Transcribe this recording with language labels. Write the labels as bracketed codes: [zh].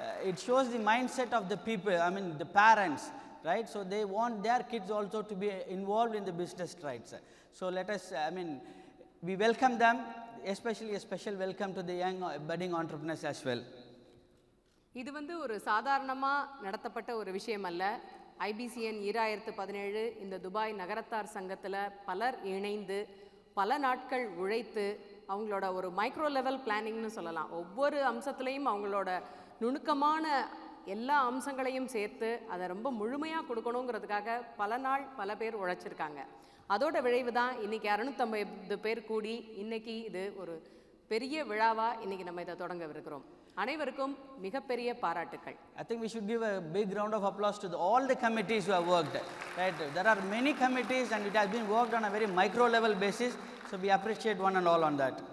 [en] It shows the mindset of the people, I mean the parents, right? So they want their kids also to be involved in the business, right? So let us, I mean, we welcome them, especially a special welcome to the young budding entrepreneurs as well. [ta] இது ஒரு சாதாரணமா நடத்தப்பட்ட ஒரு விஷயம் அல்ல. ஐபிசிஎன் 2017 இந்த Dubai நகரத்தார் சங்கத்தில் பலர் இணைந்து பல நாட்கள் உழைத்து அவங்களோட ஒரு மைக்ரோ லெவல் பிளானிங்னு சொல்லலாம். ஒவ்வொரு அம்சத்துலேயும் அவங்களோட நுணுக்கமான எல்லா அம்சங்களையும் சேர்த்து அதை ரொம்ப முழுமையாக கொடுக்கணுங்கிறதுக்காக பல நாள் பல பேர் உழைச்சிருக்காங்க. அதோட விளைவு தான் இன்றைக்கி 650 பேர் கூடி இன்றைக்கி இது ஒரு பெரிய விழாவாக இன்றைக்கி நம்ம இதை தொடங்கவிருக்கிறோம். அனைவருக்கும் மிகப்பெரிய பாராட்டுக்கள். [en] I think we should give a big round of applause to all the committees who have worked, right? There are many committees and it has been worked on a very micro level basis, so we appreciate one and all on that.